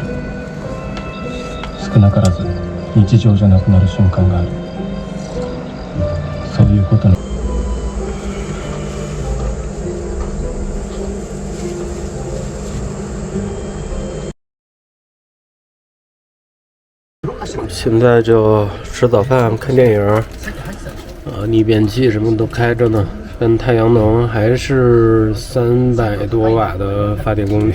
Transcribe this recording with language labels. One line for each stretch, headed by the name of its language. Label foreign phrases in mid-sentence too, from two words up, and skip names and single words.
Japanese: 少なからず日常じゃなくなる瞬間がある。そういうことに
Chinese: 现在就吃早饭看电影，逆变器什么都开着呢，跟太阳能还是300多瓦的发电功率。